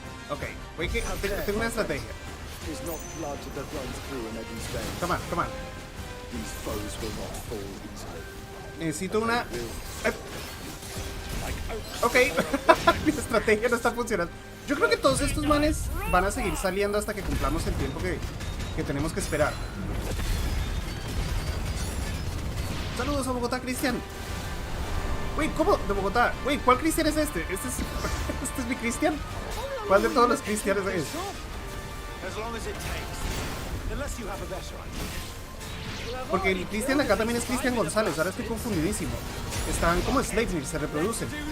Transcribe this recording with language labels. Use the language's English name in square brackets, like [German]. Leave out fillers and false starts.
[Spanish] Ok, tengo una estrategia. [English] Is not blood that runs through an Eddie's veins. Come on. These foes will not fall easily. [Spanish] Necesito una... Ok, mi estrategia no está funcionando. Yo creo que todos estos manes van a seguir saliendo hasta que cumplamos el tiempo que tenemos que esperar. Saludos a Bogotá, Cristian. [English] Wait, [Spanish] ¿cómo? De Bogotá. Wait, ¿cuál Cristian es este? ¿Este es mi Cristian? ¿Cuál de todos los cristianos es? [English] As long as it takes. Unless you have a better idea. [Spanish] Porque el Cristian acá también es Cristian González. Ahora estoy confundidísimo. Están como Sleipnir, se reproducen.